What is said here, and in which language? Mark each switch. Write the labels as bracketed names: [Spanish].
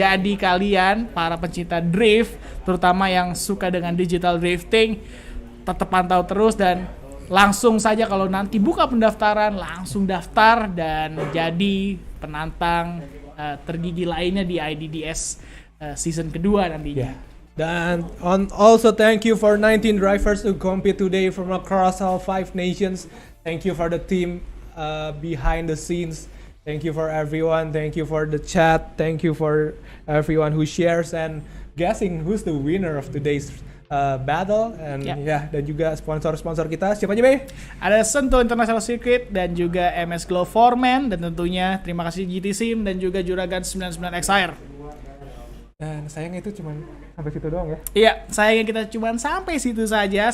[Indonesian] Jadi kalian para pencinta drift, terutama yang suka dengan digital drifting, tetap pantau terus dan langsung saja kalau nanti buka pendaftaran langsung daftar dan jadi penantang tergigi lainnya di IDDS season kedua nantinya. [English] Yeah. Dan also thank you for 19 drivers who compete today from across all 5 nations. Thank you for the team behind the scenes Thank you for everyone. Thank you for the chat. Thank you for everyone who shares and guessing who's the winner of today's battle. And [Indonesian] dan juga sponsor-sponsor kita. Siapa aja, Be? Ada Sentuh International Circuit dan juga MS Glow Foreman, dan tentunya terima kasih GT Sim dan juga Juragan 99XR. Dan sayangnya itu cuma sampai situ doang ya. Iya, sayangnya kita cuma sampai situ saja.